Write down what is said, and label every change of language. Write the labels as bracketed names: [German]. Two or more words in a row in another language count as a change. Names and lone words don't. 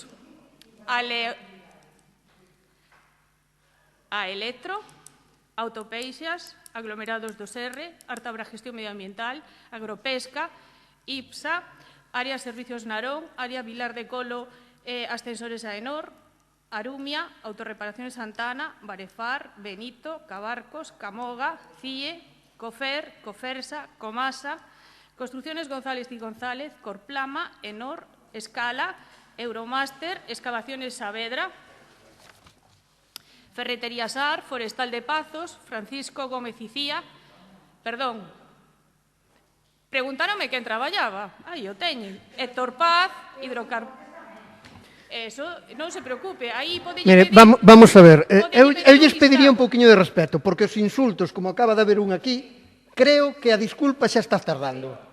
[Galician] A Electro, Autopeixas, Aglomerados do Serre, Artabra Gestión Medioambiental, Agropesca, IPSA, Área Servicios Narón, Área Vilar de Colo, Ascensores Aenor, Arumia, Autorreparaciones Santana, Barefar, Benito, Cabarcos, Camoga, CIE, Cofer, Cofersa, Comasa, Construcciones González y González, Corplama, Enor, Escala, Euromaster, Excavaciones Saavedra, Ferretería SAR, Forestal de Pazos, Francisco Gómez Icía, perdón, preguntáronme quen traballaba, aí o teñen, Héctor Paz, Hidrocarburos. Eso, non se preocupe, aí podelle pedir... Vamos a ver, eu lles pediría un pouquiño de respeto, porque os insultos, como acaba de haber un aquí, creo que a disculpa xa está tardando.